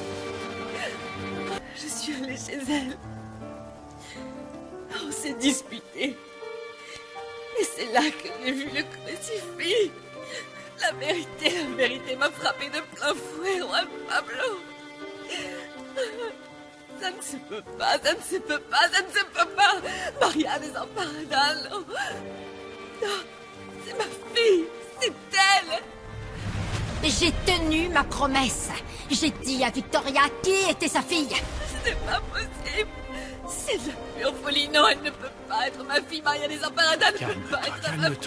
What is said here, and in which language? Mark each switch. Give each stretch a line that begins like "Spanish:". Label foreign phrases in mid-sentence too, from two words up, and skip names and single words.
French: Je suis allée chez elle. On s'est disputé. Et c'est là que j'ai vu le crucifix. La vérité m'a frappé de plein fouet, Juan Pablo. Ça ne se peut pas, ça ne se peut pas, ça ne se peut pas. Maria Desamparada, non. Non, c'est ma fille, c'est elle. J'ai tenu ma promesse. J'ai dit à Victoria qui était sa fille. C'est pas possible. C'est de la pure folie. Non, elle ne peut pas être ma fille. Maria Desamparada ne peut pas être ma Calme-toi,